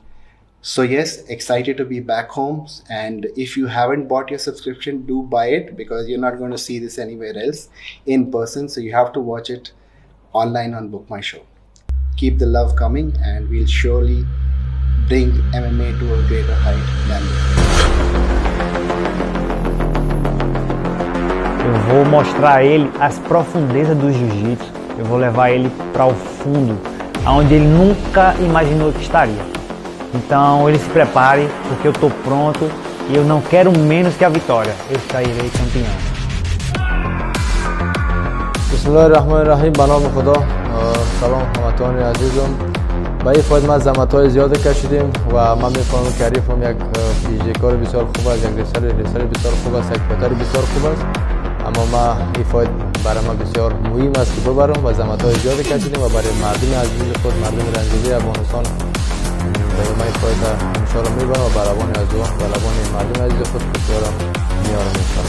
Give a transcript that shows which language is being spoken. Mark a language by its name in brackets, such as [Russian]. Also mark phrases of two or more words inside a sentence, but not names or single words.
[English] So yes, excited to be back home. And if you haven't bought your subscription, do buy it, because you're not going to see this anywhere else in person. So you have to watch it online on Book My Show. Keep the love coming, and we'll surely bring MMA to a greater height than before. [Portuguese] Eu vou mostrar a ele as profundezas do jiu-jitsu. Eu vou levar ele para o fundo, aonde ele nunca imaginou que estaria. Então ele se prepare, porque eu estou pronto e eu não quero menos que a vitória. Eu sairei campeão. [Arabic] Bismillahirrahmanirrahim. [Persian] به نام خدا. سلام هموطنان عزیزم. با این فایت ما زحمت‌های زیاد کشیدیم و من می‌فهمم که حریفم یک پیشکار بسیار خوب است، یک ریسر بسیار خوب است، یک فایتر بسیار خوب است. اما ما این فایت برای ما بسیار مهم است که ببرم و زحمت‌های زیاد کشیدیم و برای مردم عزیز خود، مردم رنجیده افغانستان، ما این فایت انشاءالله میبرم و برابان از و برابان مردم عزیز خود بسیارم میارم انشاءالله.